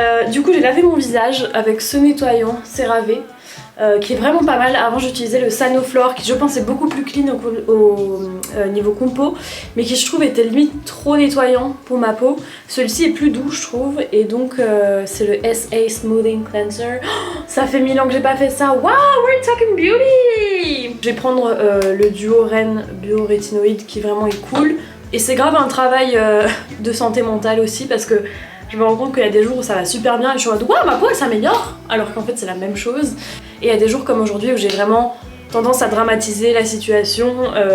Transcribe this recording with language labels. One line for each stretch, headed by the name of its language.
French: Du coup j'ai lavé mon visage avec ce nettoyant CeraVe. Qui est vraiment pas mal. Avant j'utilisais le Sanoflore qui je pense est beaucoup plus clean au niveau compo mais qui je trouve était limite trop nettoyant pour ma peau. Celui-ci est plus doux je trouve et donc c'est le SA Smoothing Cleanser. Oh, ça fait 1000 ans que j'ai pas fait ça.
English: Wow, we're talking beauty.
French: Je vais prendre le duo Ren Bio Rétinoïde qui vraiment est cool et c'est grave un travail de santé mentale aussi parce que je me rends compte qu'il y a des jours où ça va super bien et je suis en mode ouais ma peau elle s'améliore alors qu'en fait c'est la même chose. Et il y a des jours comme aujourd'hui où j'ai vraiment tendance à dramatiser la situation.